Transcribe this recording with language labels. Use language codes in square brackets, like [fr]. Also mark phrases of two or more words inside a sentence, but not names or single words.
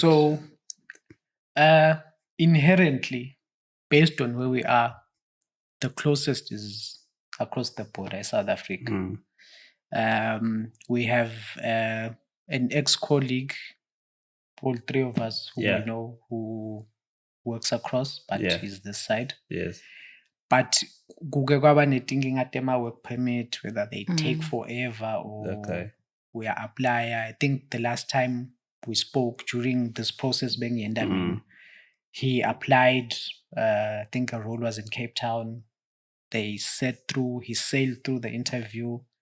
[en] So, inherently, based on where we are, the closest is across the border, South Africa. We have an ex-colleague, all three of us who we know, who works across, but he's this side. Yes. But [ss] kuke kwaba netinkinga tema [en] work permit, whether they take forever or we are apply. I think the last time we spoke during this process, he applied. I think a role was in Cape Town. He sailed through the interview.